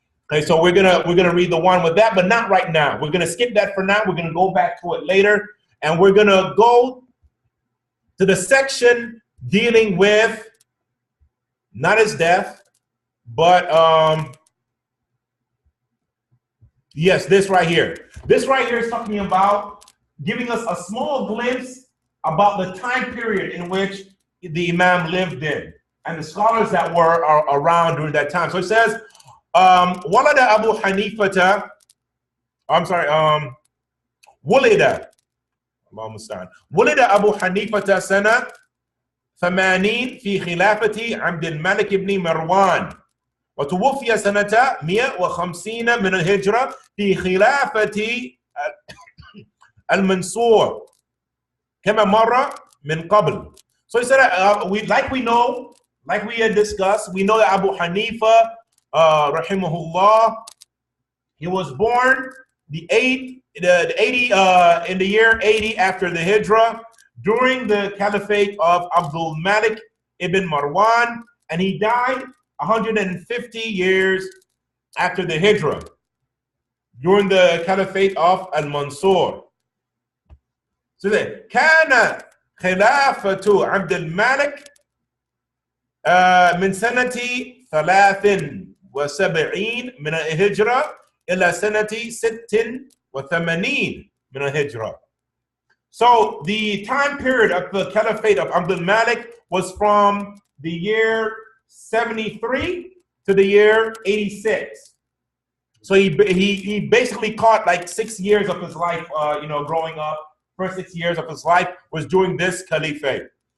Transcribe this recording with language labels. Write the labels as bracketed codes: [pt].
[en] Okay, so we're gonna read the one with that, but not right now. We're gonna skip that for now. We're gonna go back to it later, and we're gonna go to the section dealing with not his death, but yes, this right here. This right here is talking about giving us a small glimpse about the time period in which the Imam lived in and the scholars that were around during that time. So it says, [ar] Walada Abu Hanifata, [en] I'm sorry, [ar] Wulida, Wulida Abu Hanifata sana 80 في خلافة عبد الملك بن مروان وتوفي سنة 150 من الهجرة في خلافة المنصور كما مر من قبل. [en] So he said, like we had discussed, we know that Abu Hanifa, rahimahullah, he was born in the year 80 after the Hijrah, during the Caliphate of Abdul Malik ibn Marwan, and he died 150 years after the Hijrah, during the Caliphate of Al-Mansur. So then, [ar] كان خلافة عبد الملك من سنة 73 من الهجرة إلى سنة 86 من الهجرة. [en] So the time period of the Caliphate of Abdul Malik was from the year 73 to the year 86. So he basically caught like 6 years of his life, growing up. First 6 years of his life was during this caliphate.